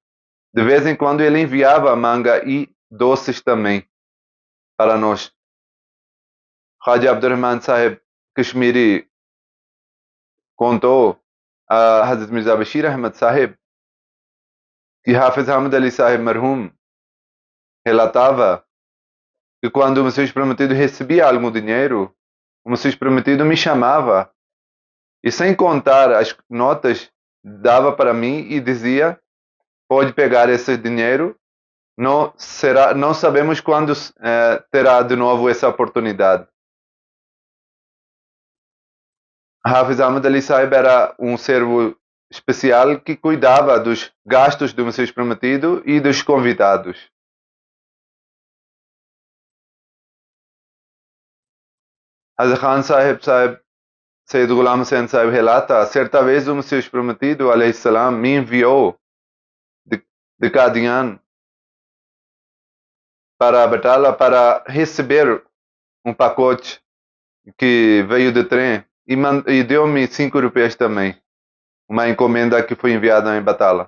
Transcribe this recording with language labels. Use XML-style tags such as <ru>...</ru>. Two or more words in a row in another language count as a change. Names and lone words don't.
<pt>De vez em quando ele enviava manga e doces também para nós. Haji Abdurrahman Sahib Kashmiri contou a Hazrat Mirza Bashir Ahmad Sahib que Hafiz Ahmad Ali Sahib Marhum relatava que quando o Messias Prometido recebia algum dinheiro, o Messias Prometido me chamava e, sem contar as notas, dava para mim e dizia, pode pegar esse dinheiro não sabemos quando terá de novo essa oportunidade. Hafiz Ahmad Ali Sahib era um servo especial que cuidava dos gastos do Messias Prometido e dos convidados. Hazrat Khan Sahib Sayyid Ghulam Hussain Sahib relata, certa vez o Messias Prometido,</pt> <ar>عليه السلام,</ar> <pt>me enviou de Qadian para Batala para receber um pacote que veio de trem e deu-me 5 rupias também, uma encomenda que foi enviada em Batala.</pt>